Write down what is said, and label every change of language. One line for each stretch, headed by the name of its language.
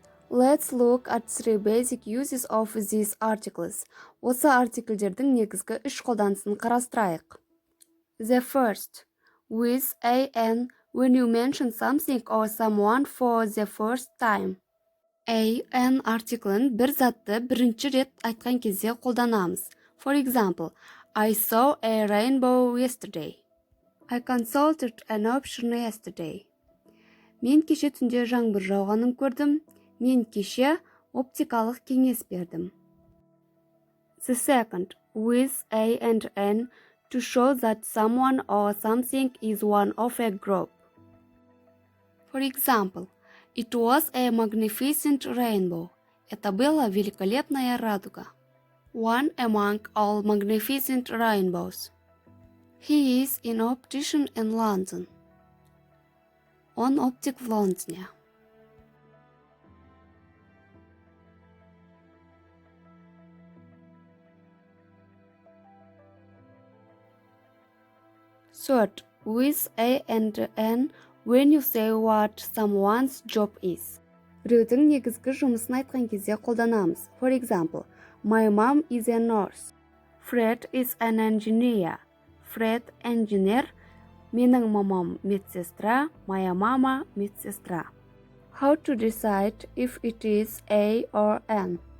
English: Let's look at three basic uses of these articles.
Kazakh: Осы артикльдердің негізгі үш қолданысын қарастырайық.
English: The first, with an when you mention something or someone for the first time.
Kazakh: An артиклін бір затты бірінші рет айтқан кезде қолданамыз.
English: For example, I saw a rainbow yesterday. I consulted an option yesterday.
Kazakh: Мен кеше түнде жаңбыр жауғанын көрдім. Мен кеше оптикалық кеңес бердім.
English: The second, with a and n to show that someone or something is one of a group. For example, it was a magnificent rainbow.
Russian: Это была великолепная радуга.
English: One among all magnificent rainbows. He is an optician in London.
Russian: Он оптик в Лондоне.
English: Third, with a and n when you say what someone's job is.
Kazakh: Біреудің негізгі жұмысын айтқан кезде қолданамыз.
English: For example, my mom is a nurse. Fred is an engineer. Fred engineer.
Kazakh: Менің мамам медсестра.
Russian: Моя мама медсестра.
English: How to decide if it is a or n?